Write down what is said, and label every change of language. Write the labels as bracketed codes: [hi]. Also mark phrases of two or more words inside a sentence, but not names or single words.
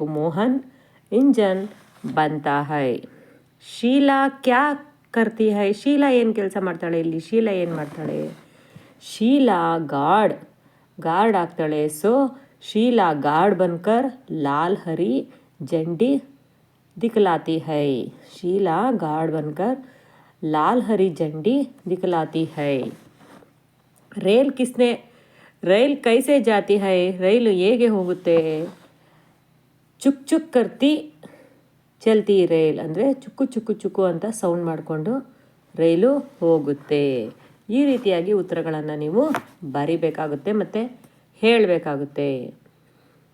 [hi] मोहन इंजन बनता है. शीला क्या करती है, [kn] ಶೀಲಾ ಏನು ಕೆಲಸ ಮಾಡ್ತಾಳೆ ಇಲ್ಲಿ, ಶೀಲಾ ಏನು ಮಾಡ್ತಾಳೆ, ಶೀಲಾ ಗಾರ್ಡ್ ಆಗ್ತಾಳೆ. [hi] ಸೊ शीला गार्ड बनकर लाल हरी झंडी दिखलाती है, शीला गार्ड बनकर लाल हरी झंडी दिखलाती है. रेल कैसे जाती है, [kn] ರೈಲು ಹೇಗೆ ಹೋಗುತ್ತೆ, [hi] छुक छुक करती चलती रेल [kn] ಅಂದರೆ ಚುಕ್ಕು ಅಂತ ಸೌಂಡ್ ಮಾಡಿಕೊಂಡು ರೈಲು ಹೋಗುತ್ತೆ. ಈ ರೀತಿಯಾಗಿ ಉತ್ತರಗಳನ್ನು ನೀವು ಬರಿಬೇಕಾಗುತ್ತೆ ಮತ್ತು ಹೇಳಬೇಕಾಗುತ್ತೆ.